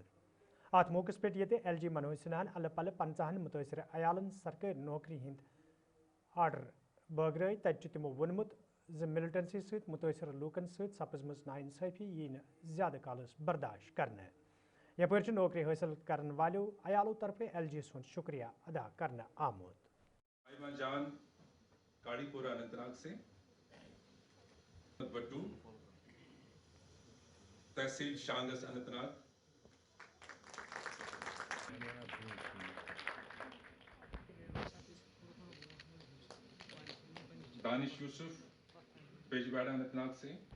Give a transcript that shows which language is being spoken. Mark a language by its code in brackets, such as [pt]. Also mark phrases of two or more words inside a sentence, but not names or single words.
[ks] अत मौके पे ये LG मनोज सिन्हा अल पल 50 मुतासर अयालन सरकारी नौकरी हंद आर्डर बगराई, तत तमो वोनमुत मिलिटेंसी सत मुतासर लूकन सत सपजम नाइंसाफी यी ज्यादा कालस बर्दाश्त करने। यपर नौकरी हासिल करने वालों अयालों तरफ LG सुन शुक्रिया अदा करना आमुत। [hi] आइमा जान काड़ीपुरा अनंतनाग से, बट्टू तहसील शांगस अनंतनाग, दानिश यूसुफ बेजबाड़ा अनंतनाग से।